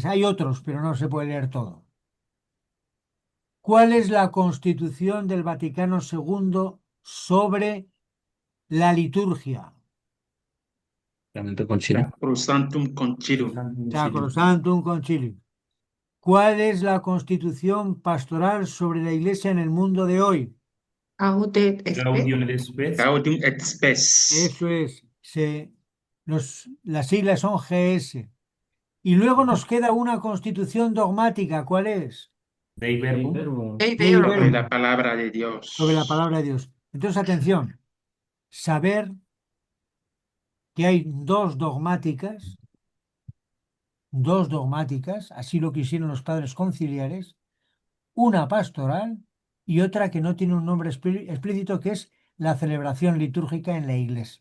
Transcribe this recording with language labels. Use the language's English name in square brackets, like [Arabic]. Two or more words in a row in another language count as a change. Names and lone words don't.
[Spanish] Hay otros, pero no se puede leer todo. ¿Cuál es la constitución del Vaticano II sobre la liturgia? Sacrosanctum Concilium. Sacrosanctum Concilium. ¿Cuál es la constitución pastoral sobre la Iglesia en el mundo de hoy? Gaudet et Spes. Gaudium et Spes. Gaudium et Spes. Eso es. Las siglas son GS. Y luego nos queda una constitución dogmática. ¿Cuál es? Dei Verbum. Verbum. Dei Dei Verbum. Sobre Verbum. la palabra de Dios. Sobre la palabra de Dios. Entonces, atención. Saber que hay dos dogmáticas, así lo quisieron los padres conciliares, una pastoral y otra que no tiene un nombre explícito, que es la celebración litúrgica en la iglesia.